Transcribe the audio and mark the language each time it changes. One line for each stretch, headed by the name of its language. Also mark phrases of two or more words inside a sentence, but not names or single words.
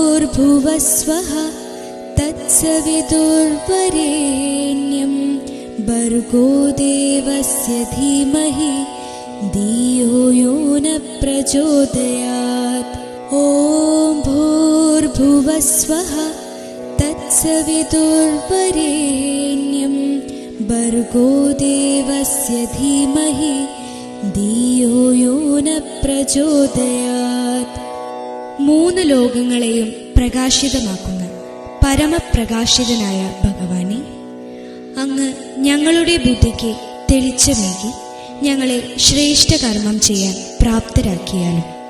Sanskrit: भूर्भुवस्वः तत्सवितुर्वरेण्यं भर्गो देवस्य धीमहि धियो यो न प्रचोदयात्। ॐ भूर्भुवस्वः तत्सवितुर्वरेण्यं भर्गो देवस्य धीमहि धियो यो न प्रचोदयात्.
Malayalam: മൂന്ന് ലോകങ്ങളെയും പ്രകാശിതമാക്കുന്ന പരമപ്രകാശിതനായ ഭഗവാനെ, അങ്ങ് ഞങ്ങളുടെ ബുദ്ധിക്ക് തെളിച്ചമേകി ഞങ്ങളെ ശ്രേഷ്ഠ കർമ്മം ചെയ്യാൻ പ്രാപ്തരാക്കിയാലും.